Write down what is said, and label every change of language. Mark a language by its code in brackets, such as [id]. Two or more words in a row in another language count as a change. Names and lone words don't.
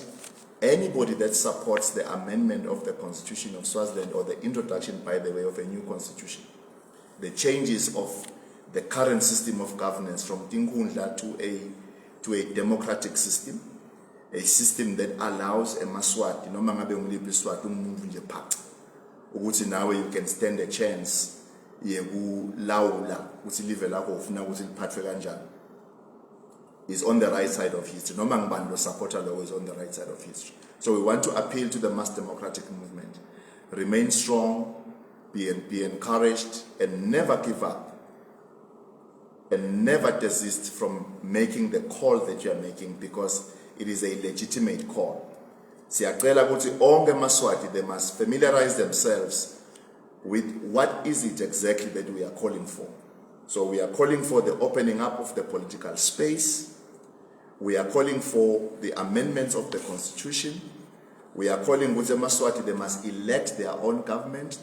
[en] Anybody that supports the amendment of the Constitution of Swaziland or the introduction, by the way, of a new constitution, the changes of the current system of governance from Tinkundla to a democratic system, a system that allows a Maswati, [ss] noma ngabe ungiliphi iswati umuntu nje phaca ukuthi nawe [en] you can stand a chance [ss] yekulawula ukuthi live lakho ufuna ukuthi liphathwe kanjani, [en] is on the right side of history. [ss] Noma ngibani lo [en] supporter law is on the right side of history. So we want to appeal to the mass democratic movement. Remain strong, be encouraged, and never give up. And never desist from making the call that you are making, because it is a legitimate call. [ss] Siyacela ukuthi onke Maswati, [en] they must familiarize themselves with what is it exactly that we are calling for. So we are calling for the opening up of the political space. We are calling for the amendments of the constitution. We are calling ukuthi Maswati, they must elect their own government.